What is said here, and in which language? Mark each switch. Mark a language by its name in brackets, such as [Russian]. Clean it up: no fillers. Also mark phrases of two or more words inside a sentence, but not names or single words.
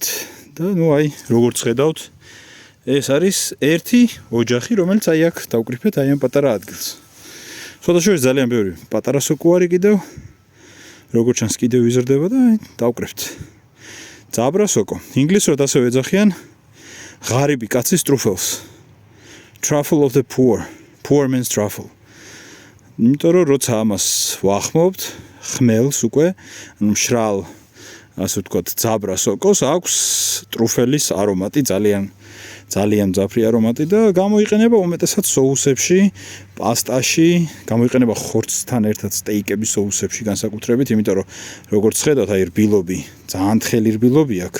[Georgian] და ნუ აი, როგორც ხედავთ, ეს არის ერთი ოჯახი, რომელიც აი აქ დავკრიფეთ აი ამ პატარა ადგილს. შესაძლოა ძალიან ბევრი პატარა სოკო არის კიდევ. როგორც ჩანს კიდევ იზრდება და დავკრიფთ. ძაბრა სოკო. ინგლისურად ასევე ეძახიან ღარიბი კაცის ტრუფელს. [English] Truffle of the poor. Poor means truffle. [Georgian] იმიტომ რომ როცა ამას ვახმობთ, ხმელს უკვე, ანუ მშრალ, ასე ვთქვათ, ძაბრა სოკოს აქვს ტრუფელის არომატი, ძალიან მძაფრი არომატი და გამოიყენება უმეტესად სოუსებში, პასტაში, გამოიყენება ხორცთან ერთად სტეიკების სოუსებში განსაკუთრებით, იმიტომ რომ როგორც ხედავთ, აი რბილობი, ძალიან თხელი რბილობი აქვს.